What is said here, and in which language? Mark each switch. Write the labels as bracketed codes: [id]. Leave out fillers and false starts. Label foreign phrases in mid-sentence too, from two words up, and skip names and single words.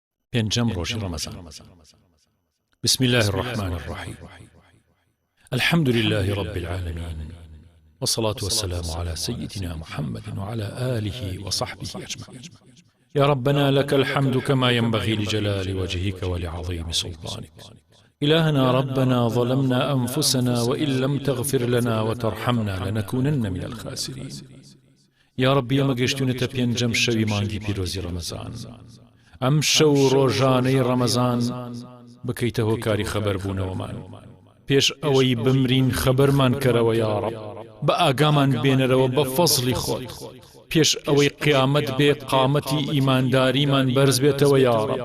[ckb] پێنجەم ڕۆژی ڕەمەزان. [ar] بسم الله الرحمن الرحيم. الحمد لله رب العالمين، والصلاة والسلام على سيدنا محمد وعلى آله وصحبه أجمعين. يا ربنا لك الحمد كما ينبغي لجلال وجهك ولعظيم سلطانك. إلهنا ربنا ظلمنا أنفسنا وإن لم تغفر لنا وترحمنا لنكونن من الخاسرين. يا رب [ckb] يا مگەشتونەتە پێنجەم شەوی مانگی پیرۆزی ڕەمەزان. ئەم شەو ڕۆژانەی ڕەمەزان بکەیتە هۆکاری خەبەربوونەوەمان، پێش ئەوەی بمرین خەبەرمان کەرەوە [ar] یا ڕەب، [ckb] بە ئاگامان بێنەرەوە بە فەزڵی خۆت، پێش ئەوەی قیامەت بێ قامەتی ئیمانداریمان بەرز بێتەوە [ar] یا ڕەب.